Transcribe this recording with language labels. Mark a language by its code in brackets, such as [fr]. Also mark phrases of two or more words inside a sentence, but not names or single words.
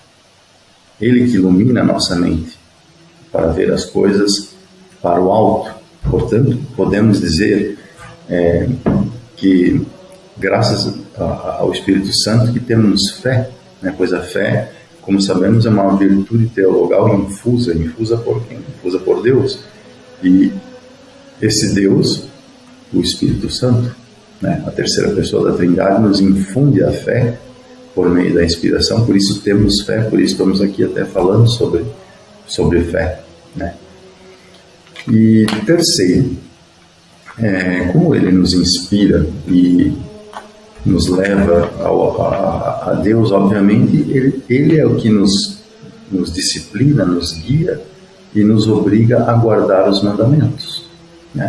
[pt] Ele que ilumina a nossa mente para ver as coisas para o alto. Portanto, podemos dizer que graças ao Espírito Santo que temos fé, né? Pois a fé como sabemos, é uma virtude teologal infusa por quem? Infusa por Deus. E esse Deus, o Espírito Santo, né, a terceira pessoa da Trindade, nos infunde a fé por meio da inspiração. Por isso temos fé, por isso estamos aqui até falando sobre fé, né? E terceiro, como ele nos inspira e nos leva a Deus, obviamente, ele é o que nos disciplina, nos guia e nos obriga a guardar os mandamentos, né?